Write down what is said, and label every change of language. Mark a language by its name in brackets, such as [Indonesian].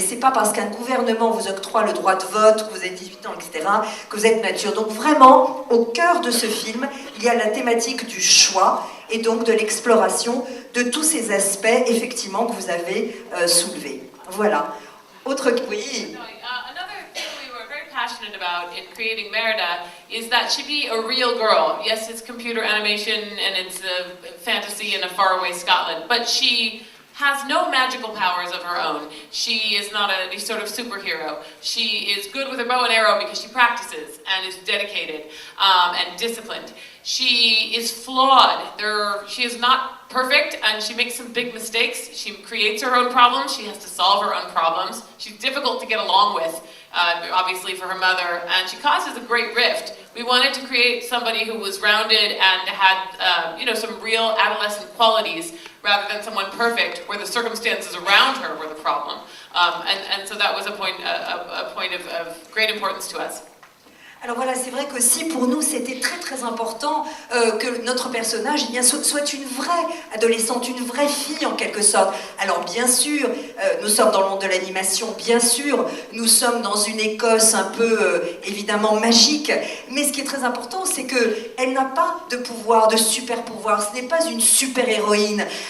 [French] Et c'est pas parce qu'un gouvernement vous octroie le droit de vote, que vous avez 18 ans, etc., que vous êtes mature. Donc vraiment, au cœur de ce film, il y a la thématique du choix et donc de l'exploration de tous ces aspects, effectivement, que vous avez soulevés. Voilà. Autre... Oui. [English] Another thing we were very passionate about in creating Merida is that she be a real girl. Yes, it's computer animation and it's a fantasy in a faraway Scotland, but she has no magical powers of her own. She is not any sort of superhero. She is good with her bow and arrow because she practices and is dedicated and disciplined. She is flawed. She is not perfect and she makes some big mistakes. She creates her own problems. She has to solve her own problems. She's difficult to get along with, obviously for her mother, and she causes a great rift. We wanted to create somebody who was rounded and had, some real adolescent qualities rather than someone perfect where the circumstances around her were the problem. And so that was a point of great importance to us. [French] Alors voilà, c'est vrai qu'aussi pour nous c'était très très important que notre personnage soit une vraie adolescente, une vraie fille en quelque sorte. Alors bien sûr, nous sommes dans le monde de l'animation, bien sûr, nous sommes dans une Écosse un peu évidemment magique, mais ce qui est très important c'est qu'elle n'a pas de pouvoir, de super pouvoir, ce n'est pas une super héroïne.